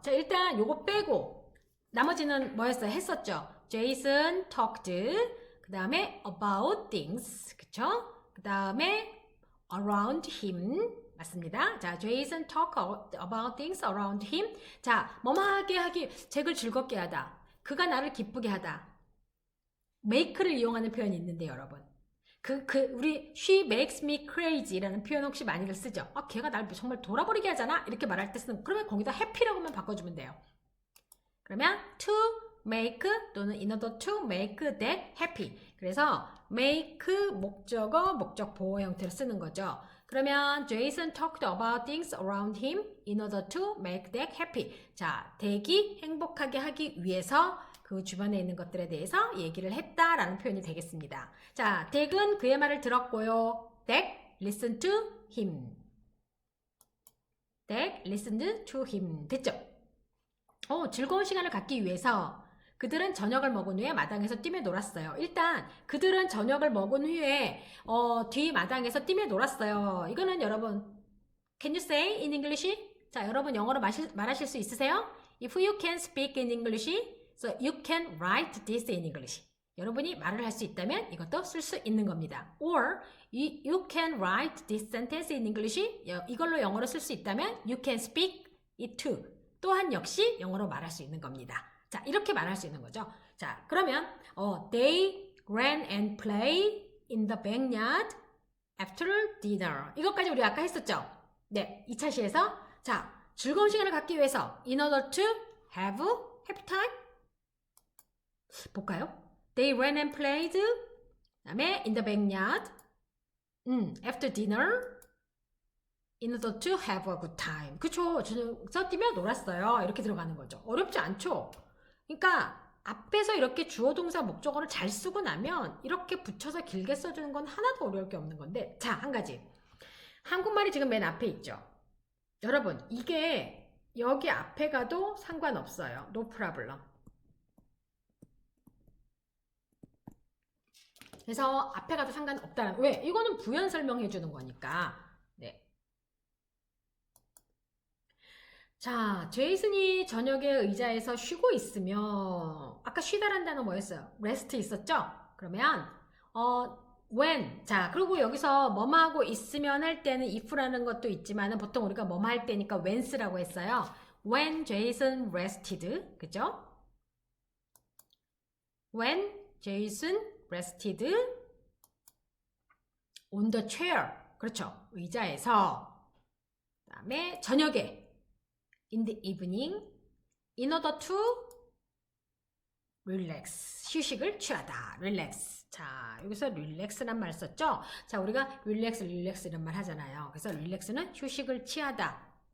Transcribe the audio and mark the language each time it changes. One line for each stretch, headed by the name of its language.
Korean: 자, 일단 요거 빼고 나머지는 뭐였어요? 했었죠.
English: Jason talked.
Korean: 그 다음에
English: about things.
Korean: 그쵸?
English: 그 다음에 around him.
Korean: 맞습니다.
English: 자, Jason talk about things around him.
Korean: 자, 뭐뭐하게 하기, 잭을 즐겁게 하다. 그가 나를 기쁘게 하다. make를 이용하는 표현이 있는데 여러분. 우리
English: she makes me crazy
Korean: 라는 표현 혹시 많이들 쓰죠? 걔가 날 정말 돌아버리게 하잖아? 이렇게 말할 때 쓰는, 그러면 거기다 happy라고만 바꿔주면 돼요.
English: 그러면 to make 또는 in order to make that happy.
Korean: 그래서 make 목적어, 목적 보호 형태로 쓰는 거죠.
English: 그러면 Jason talked about things around him in order to make that happy.
Korean: 자, 덱이 행복하게 하기 위해서 그 주변에 있는 것들에 대해서 얘기를 했다라는 표현이 되겠습니다. 자, 덱은 그의 말을 들었고요.
English: 덱 listen to him. 덱 listened to him. 됐죠?
Korean: 즐거운 시간을 갖기 위해서 그들은 저녁을 먹은 후에 마당에서 뛰며 놀았어요. 일단 그들은 저녁을 먹은 후에 뒤 마당에서 뛰며 놀았어요. 이거는 여러분
English: Can you say in English?
Korean: 자, 여러분 영어로 말하실 수 있으세요?
English: If you can speak in English, so you can write this in English.
Korean: 여러분이 말을 할 수 있다면 이것도 쓸 수 있는 겁니다.
English: Or you can write this sentence in English.
Korean: 이걸로 영어로 쓸 수 있다면
English: you can speak it too.
Korean: 또한 역시 영어로 말할 수 있는 겁니다. 자, 이렇게 말할 수 있는 거죠.
English: 자, 그러면 they ran and play in the backyard after dinner.
Korean: 이것까지 우리 아까 했었죠? 네, 2차 시에서 자, 즐거운 시간을 갖기 위해서
English: in order to have happy time
Korean: 볼까요?
English: They ran and played
Korean: 그다음에
English: in the backyard after dinner in order to have a good time.
Korean: 그쵸? 저녁 뛰며 놀았어요. 이렇게 들어가는 거죠. 어렵지 않죠? 그러니까 앞에서 이렇게 주어 동사 목적어를 잘 쓰고 나면 이렇게 붙여서 길게 써주는 건 하나도 어려울 게 없는 건데 자, 한 가지 한국말이 지금 맨 앞에 있죠. 여러분 이게 여기 앞에 가도 상관없어요.
English: No problem.
Korean: 그래서 앞에 가도 상관없다는 왜? 이거는 부연 설명해 주는 거니까. 네. 자, 제이슨이 저녁에 의자에서 쉬고 있으면 아까 쉬다란 단어 뭐였어요? rest 있었죠? 그러면 when 자, 그리고 여기서 뭐뭐 하고 있으면 할 때는 if라는 것도 있지만 보통 우리가 뭐뭐 할 때니까 when's라고 했어요.
English: when Jason rested 그죠? when Jason rested on the chair 그렇죠?
Korean: 의자에서 그 다음에 저녁에
English: in the evening in order to relax
Korean: 휴식을 취하다 relax 자 여기서 relax란 말 썼죠 자 우리가 relax 이런 말 하잖아요 그래서 relax는 휴식을 취하다